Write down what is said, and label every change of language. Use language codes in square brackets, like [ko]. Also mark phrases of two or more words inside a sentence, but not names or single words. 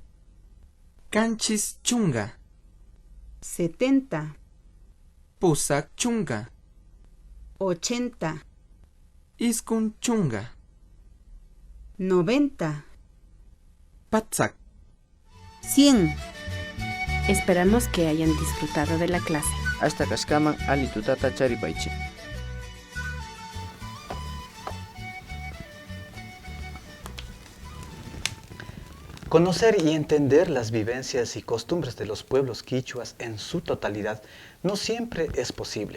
[qu] kanchis chunga, 70, pusak chunga, 80, iskun chunga, 90, patsak. 100. [es] Esperamos que hayan disfrutado de la clase. [qu] Hasta Kashkaman Ali Tutata Charipaichi. [es] Conocer y entender las vivencias y costumbres de los pueblos quichuas en su totalidad no siempre es posible.